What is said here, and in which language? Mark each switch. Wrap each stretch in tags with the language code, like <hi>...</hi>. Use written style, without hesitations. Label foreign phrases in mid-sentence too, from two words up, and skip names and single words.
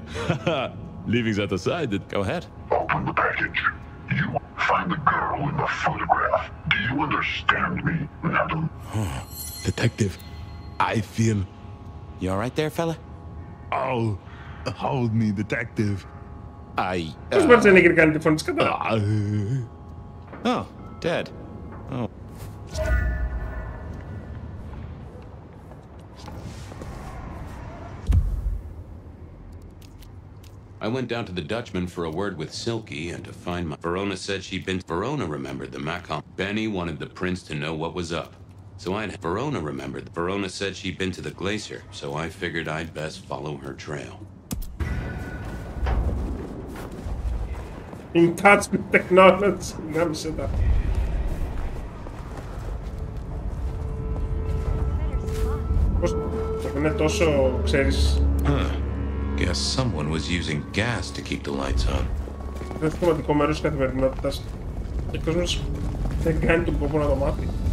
<en>Leaving that aside, Go ahead. Open the package. You find the girl in the photograph. Do you understand me, madam? Detective, I feel... You all right there, fella? Oh, hold me, detective.</en> <el>Πώς μπορείς να κάνει τη φωνή της κατά.</el> <en>Oh, dead. Oh. I went down to the Dutchman for a word with Silky and to find my... Verona said she'd been... Verona remembered the Macom. Benny wanted the prince to know what was up. So Verona remembered. Verona said she'd been to the glacier, so I figured I'd best follow her trail. In touch with technology.</en> <el>Γάμισε τα. Πώς είναι τόσο, ξέρεις...</el> <en>Guess someone was using gas to keep the lights on.</en> <el>Δεν είναι σημαντικό μέρος της καθημερινότητας. Και ο κόσμος δεν κάνει τον κόπο να το μάθει.</el>